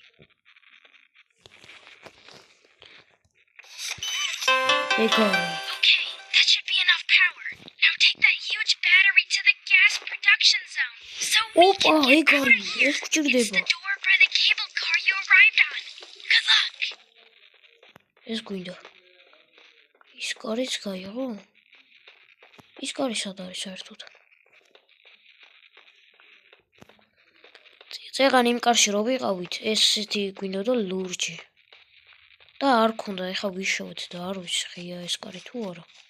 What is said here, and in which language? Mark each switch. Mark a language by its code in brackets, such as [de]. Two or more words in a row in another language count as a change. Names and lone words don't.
[ka] ეგარი. [en] Okay, that should be enough power. Now take that huge battery to the gas production zone. So we Opa, can get out [ka] ეგარი, [en] of here. [ka] ეს გჭირდება. [en] It's the door by the cable car you arrived on. Good luck. [ka] ეს გვინდა. ის კარიც გაიღო? ის კარი სად არის საერთოდ? წეგან იმ კარში რო ვიყავით, ესეთი გვინდოდა ლურჯი. და არ ქონდა, ეხა ვიშოვეთ და არ ვიცი ღია ეს კარი თუ არა.